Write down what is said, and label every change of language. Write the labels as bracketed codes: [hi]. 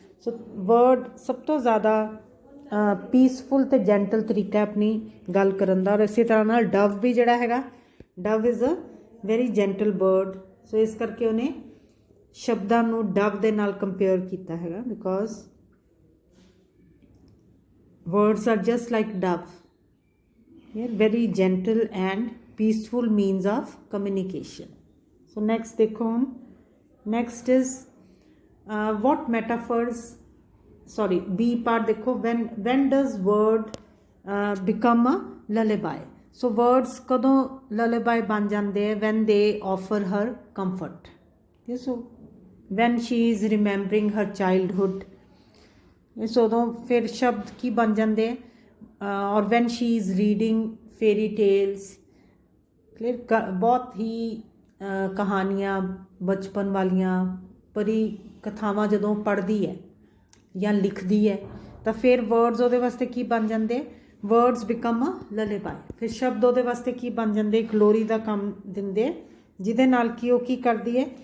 [pa] ਸੋ word ਸਭ ਤੋਂ ਜ਼ਿਆਦਾ ਪੀਸਫੁਲ ਅਤੇ ਜੈਂਟਲ ਤਰੀਕਾ ਆਪਣੀ ਗੱਲ ਕਰਨ ਦਾ। ਔਰ ਇਸੇ ਤਰ੍ਹਾਂ ਨਾਲ ਡਵ ਵੀ ਜਿਹੜਾ ਹੈਗਾ, [en] Dove is a very gentle bird. [pa] ਸੋ ਇਸ ਕਰਕੇ ਉਹਨੇ ਸ਼ਬਦਾਂ ਨੂੰ ਡਵ ਦੇ ਨਾਲ ਕੰਪੇਅਰ ਕੀਤਾ ਹੈਗਾ, [en] Because words are just like dove, very gentle and peaceful means of communication. [pa] So next ਦੇਖੋ ਹੁਣ, [en] Next is what metaphors, sorry, B part देखो, when does word become a lullaby? So words कदों lullaby [hi] बन जाते हैं? [en] when they offer her comfort. Okay, so when she is remembering her childhood, so [hi] उदों फिर शब्द की बन जाते हैं, और [en] when she is reading fairy tales, clear, [hi] बहुत ही कहानियाँ बचपन वालियाँ परी कथावां जदों पढ़ती है या लिखती है, तो फिर वर्ड्स [pa] ਉਹਦੇ ਵਾਸਤੇ ਕੀ ਬਣ ਜਾਂਦੇ? [en] Words become a lullaby. [pa] फिर शब्द ਉਹਦੇ ਵਾਸਤੇ ਕੀ ਬਣ ਜਾਂਦੇ? ਇੱਕ ਲੋਰੀ ਦਾ ਕੰਮ ਦਿੰਦੇ, ਜਿਹਦੇ ਨਾਲ ਕਿ ਉਹ ਕੀ ਕਰਦੀ ਹੈ?